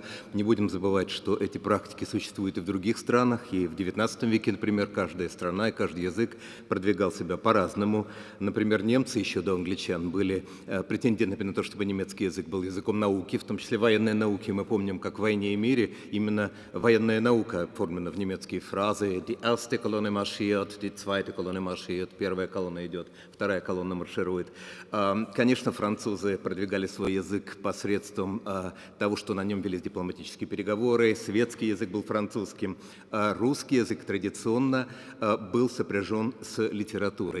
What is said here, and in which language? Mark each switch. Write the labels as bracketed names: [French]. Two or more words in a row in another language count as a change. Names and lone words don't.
[Russian] Не будем забывать, что эти практики существуют и в других странах, и в XIX веке, например, каждая страна и каждый язык продвигал себя по-разному. Например, немцы еще до англичан были претендентами на то, чтобы немецкий язык был языком науки, в том числе военной науки. Мы помним, как в «Войне и мире» именно военная наука оформлена в немецкие фразы. [German] Die erste Kolonne marschiert, die zweite Kolonne marschiert, [Russian] первая колонна идет, вторая колонна марширует. Конечно, французы продвигали свой язык посредством того, что на нем велись дипломатические переговоры, светский язык был французским, русский язык традиционно был сопряжен с литературой.